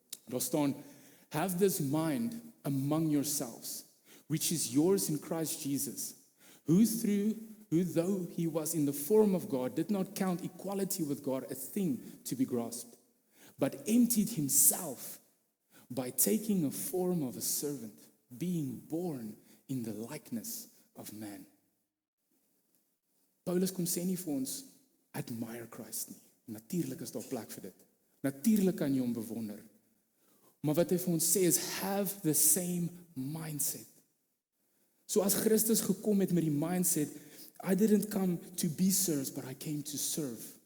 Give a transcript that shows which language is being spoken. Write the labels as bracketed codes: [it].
[af] Daar staan, [en] have this mind among yourselves, which is yours in Christ Jesus, who though he was in the form of God, did not count equality with God a thing to be grasped, but emptied himself by taking a form of a servant, being born in the likeness of man. [af] Paulus kom sê nie vir ons, [en] admire Christ [af] nie. Natuurlik is daar plek vir dit. Natuurlik kan jy hom bewonder. Maar wat hy vir ons sê is, [en] have the same mindset. [af] So as Christus gekom het met die mindset, [en] I didn't come to be served, but I came to serve.